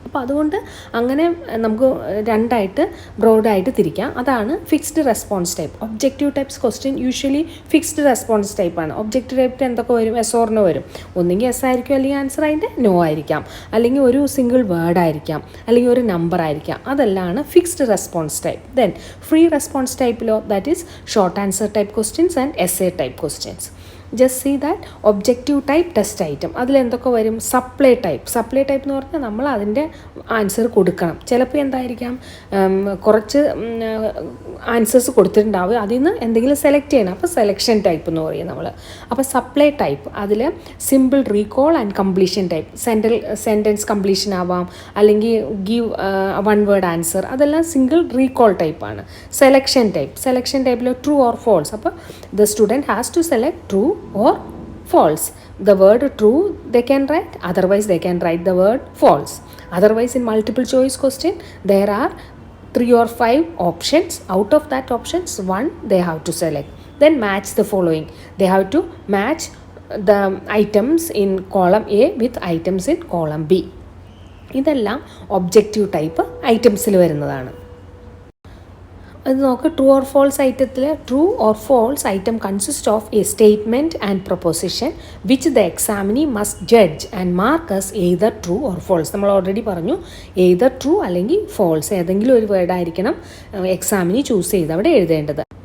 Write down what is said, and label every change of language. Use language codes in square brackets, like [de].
[ml] അപ്പോൾ അതുകൊണ്ട് അങ്ങനെ നമുക്ക് രണ്ടായിട്ട് ബ്രോഡായിട്ട് തിരിക്കാം. അതാണ് fixed response type. Objective types question usually fixed response ടൈപ്പാണ്. ഒബ്ജക്റ്റീവ് ടൈപ്പിൽ എന്തൊക്കെ വരും? എസ് ഓറിന് വരും. ഒന്നെങ്കിൽ എസ് ആയിരിക്കും, അല്ലെങ്കിൽ ആൻസർ അതിൻ്റെ നോ ആയിരിക്കാം, അല്ലെങ്കിൽ ഒരു സിംഗിൾ വേർഡ് ആയിരിക്കാം, അല്ലെങ്കിൽ ഒരു നമ്പർ ആയിരിക്കാം. അതെല്ലാം fixed response type. [en] Then free response type law, that is short answer type questions and essay type questions. Just see that objective type test item. [ml] അതിൽ എന്തൊക്കെ വരും? Supply type. സപ്ലൈ ടൈപ്പ് എന്ന് പറഞ്ഞാൽ നമ്മൾ അതിൻ്റെ ആൻസർ കൊടുക്കണം. ചിലപ്പോൾ എന്തായിരിക്കാം, കുറച്ച് ആൻസേഴ്സ് കൊടുത്തിട്ടുണ്ടാവുക, അതിൽ നിന്ന് എന്തെങ്കിലും സെലക്ട് ചെയ്യണം. അപ്പോൾ സെലക്ഷൻ ടൈപ്പ് എന്ന് പറയും നമ്മൾ. അപ്പോൾ സപ്ലൈ ടൈപ്പ് അതിൽ simple recall and completion type. Sentence completion ആവാം, അല്ലെങ്കിൽ ഗീവ് വൺ വേർഡ് ആൻസർ, അതെല്ലാം സിംഗിൾ റീകോൾ ടൈപ്പാണ്. സെലക്ഷൻ ടൈപ്പിൽ ട്രൂ ഓർ ഫോൾസ്. അപ്പോൾ [en] The student has to select true or false. The word true they can write, otherwise they can write the word false. Otherwise in multiple choice question there are 3 or 5 options. Out of that options, one they have to select. Then match the following. They have to match the items in column A with items in column B. [ml] ഇതെല്ലാം objective type ഐറ്റംസിൽ വരുന്നതാണ്. അത് നോക്ക്. [en] True or false ഐറ്റത്തിൽ true or false item consist of a statement and proposition which the examinee must judge and mark as either true or false. [ml] നമ്മൾ already പറഞ്ഞു, either true അല്ലെങ്കിൽ false, ഏതെങ്കിലും ഒരു വേർഡായിരിക്കണം examinee choose ചെയ്ത് അവിടെ എഴുതേണ്ടത്.